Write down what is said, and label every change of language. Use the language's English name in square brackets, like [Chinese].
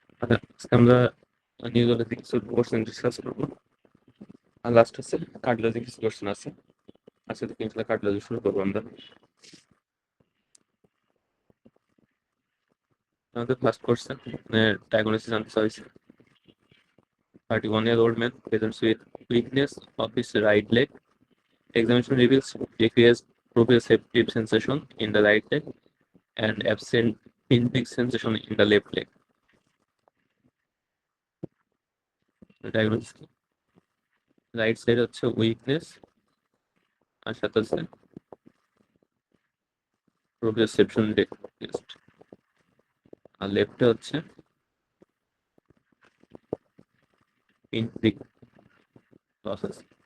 [Bangla] আজকে আমরা নিউরোলজি কিছু কোশ্চেন ডিসকাস করবো। আর লাস্ট হচ্ছে কার্ডিওলজি কিছু কোশ্চেন আছে। আজকে থেকে ইনশাআল্লাহ কার্ডিওলজি শুরু করবো আমরা। আমাদের ফার্স্ট কোশ্চেন ডায়াগনোসিস জানতে চাইছে। [English] 31-year-old man presents with weakness of his right leg. Examination reveals decreased proprioceptive sensation in the right leg and absent pinprick sensation in the left leg. [Bangla] Diagnosis right side হচ্ছে weakness, আর সাথে হচ্ছে proprioception decreased, আর লেফটে হচ্ছে পিনপ্রিক loss আছে।